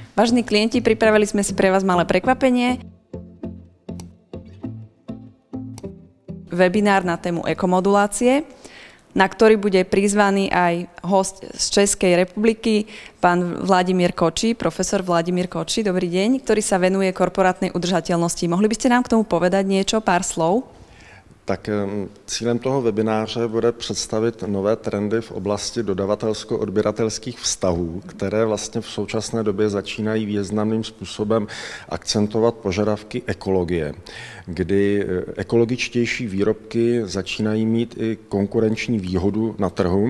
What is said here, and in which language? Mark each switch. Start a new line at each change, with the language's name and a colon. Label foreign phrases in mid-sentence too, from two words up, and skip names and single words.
Slovak: Vážení klienti, pripravili sme si pre vás malé prekvapenie. Webinár na tému ekomodulácie, na ktorý bude prizvaný aj host z Českej republiky, pán Vladimír Kočí, profesor Vladimír Kočí, dobrý deň, ktorý sa venuje korporátnej udržateľnosti. Mohli by ste nám k tomu povedať niečo, pár slov?
Czech: Tak cílem toho webináře bude představit nové trendy v oblasti dodavatelsko-odběratelských vztahů, které vlastně v současné době začínají významným způsobem akcentovat požadavky ekologie, kdy ekologičtější výrobky začínají mít i konkurenční výhodu na trhu.